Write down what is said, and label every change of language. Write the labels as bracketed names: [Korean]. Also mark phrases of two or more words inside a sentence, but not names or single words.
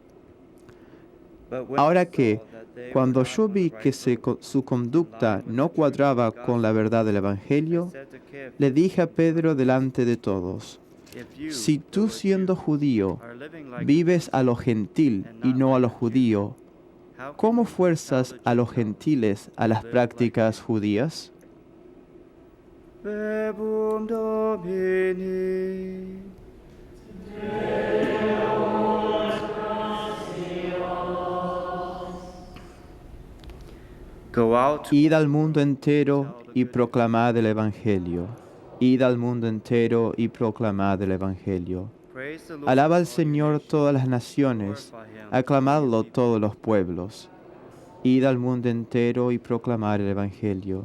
[Spanish] Ahora que, cuando yo vi que su conducta no cuadraba con la verdad del Evangelio, le dije a Pedro delante de todos: si tú, siendo judío, vives a lo gentil y no a lo judío, ¿cómo fuerzas a los gentiles a las prácticas judías? [Latin] Verbum Domini. [Spanish] Id al mundo entero y proclamad el Evangelio. Id al mundo entero y proclamad el Evangelio. Alaba al Señor todas las naciones, aclamadlo todos los pueblos. Id al mundo entero y proclamad el Evangelio.